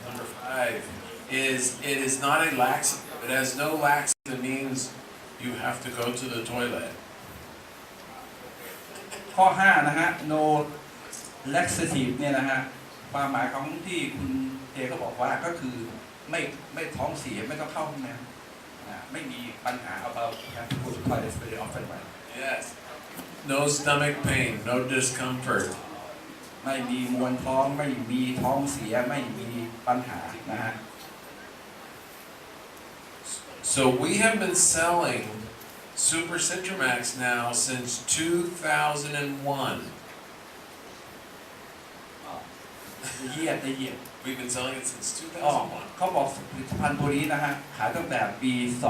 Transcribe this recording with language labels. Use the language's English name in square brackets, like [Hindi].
[English] Number 5 is it is not a laxative. It has no laxative. Means you have to go to the toilet. [Thai] ข้อ5นะฮะ no laxative เนี่ยนะฮะความหมายของที่คุณเจเขาบอกว่าก็คือไม่ท้องเสียไม่ต้องเข้าห้องน้ำไม่มีปัญหา [English] about have to go to toilet very often Yes. No stomach pain, no discomfort. [Thai] ไม่มีมวลท้องไม่มีท้องเสียไม่มีปัญหานะฮะ [English] So we have been selling Super Citramax now since 2001. the year We've been selling it since 2001. [Thai] เขาบอกผลิตภัณฑ์ตัวนี้นะฮะขายตั้งแต่ปี 2001